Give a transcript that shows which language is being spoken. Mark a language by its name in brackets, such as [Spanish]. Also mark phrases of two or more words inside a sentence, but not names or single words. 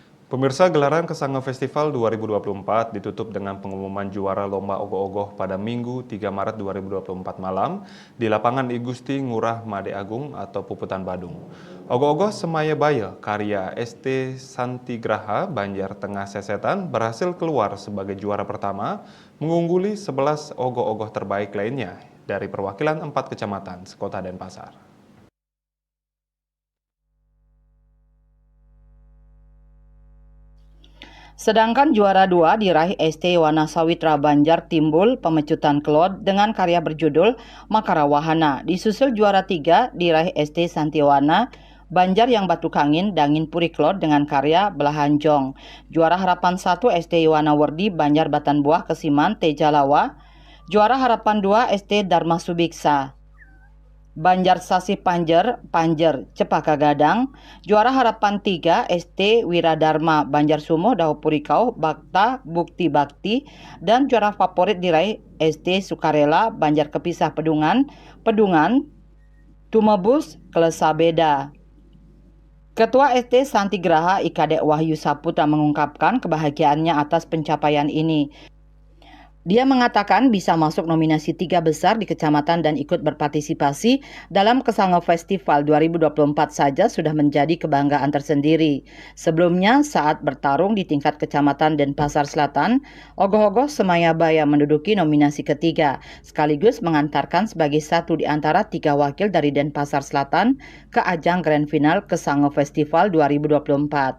[Indonesian] Pemirsa, gelaran Kesanga Festival 2024 ditutup dengan pengumuman juara Lomba Ogoh-Ogoh pada Minggu 3 Maret 2024 malam di lapangan I Gusti Ngurah Made Agung atau Puputan Badung. Ogoh-Ogoh Semaya Baya karya ST Santigraha Banjar Tengah Sesetan berhasil keluar sebagai juara pertama, mengungguli 11 ogoh-ogoh terbaik lainnya dari perwakilan 4 kecamatan sekota Denpasar. Sedangkan juara 2 diraih ST Wana Sawitra Banjar Timbul Pemecutan Kelod dengan karya berjudul Makara Wahana. Disusul juara 3 diraih ST Santiwana Banjar yang Batu Kangin Dangin Puri Kelod dengan karya Belahan Jong. Juara harapan 1 ST Wana Wardi Banjar Batan Buah Kesiman Tejalawa. Juara harapan 2 ST Dharma Subiksa Banjar Sasi Panjer Cepaka Gadang. Juara harapan 3 ST Wiradharma Banjar Sumo Dahopurikau Bakta Bukti Bakti. Dan juara favorit diraih ST Sukarela Banjar Kepisah Pedungan Tumebus Kelesabeda. Ketua ST Santigraha IKD Wahyu Saputra mengungkapkan kebahagiaannya atas pencapaian ini. Dia mengatakan bisa masuk nominasi 3 besar di kecamatan dan ikut berpartisipasi dalam Kesanga Festival 2024 saja sudah menjadi kebanggaan tersendiri. Sebelumnya saat bertarung di tingkat kecamatan Denpasar Selatan, Ogoh-Ogoh Semaya Baya menduduki nominasi ketiga, sekaligus mengantarkan sebagai satu di antara 3 wakil dari Denpasar Selatan ke ajang Grand Final Kesanga Festival 2024.